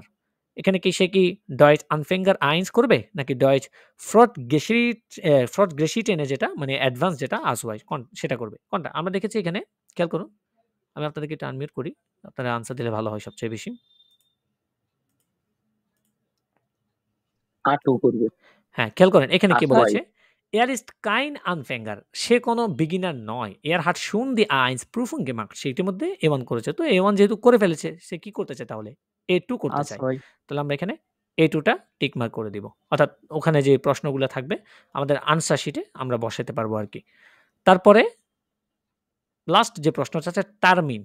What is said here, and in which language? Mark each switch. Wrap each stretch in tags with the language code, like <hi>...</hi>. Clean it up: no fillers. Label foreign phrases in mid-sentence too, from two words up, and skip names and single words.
<bn>এখানে কি সে কি</bn> <de>Deutsch Anfänger eins</de> <bn>করবে নাকি</bn> <de>Deutsch Fortgeschrittene</de> <bn>যেটা মানে অ্যাডভান্স যেটা আসওয়াইজ সেটা করবে? কোনটা? আমরা দেখেছি এখানে খেয়াল করুন। আমি আপনাদেরকে এটা আনমিউট করি। আপনারা আনসার দিলে ভালো হয় সবচেয়ে বেশি। আটও করবে। হ্যাঁ, খেয়াল করেন এখানে কি আসওয়াই। বলেছে?</bn> <de>Er ist kein Anfänger।</de> <bn>সে কোনো বিগিনার নয়।</bn> <de>Er hat schon die A1 Prüfung gemacht।</de> <bn>সে ইতিমধ্যে A1 করেছে। তো A1 যেহেতু করে ফেলেছে, সে কি করতে চায় তাহলে? A2 করতে চায়। আসওয়াই। তাহলে আমরা এখানে A2 টা টিক মার্ক করে দিব। অর্থাৎ ওখানে যে প্রশ্নগুলো থাকবে আমাদের</bn> <en>answer sheet</en> <bn>আমরা বসাতে পারবো আরকি। তারপরে লাস্ট যে প্রশ্নটা আছে টার্মিন।</bn>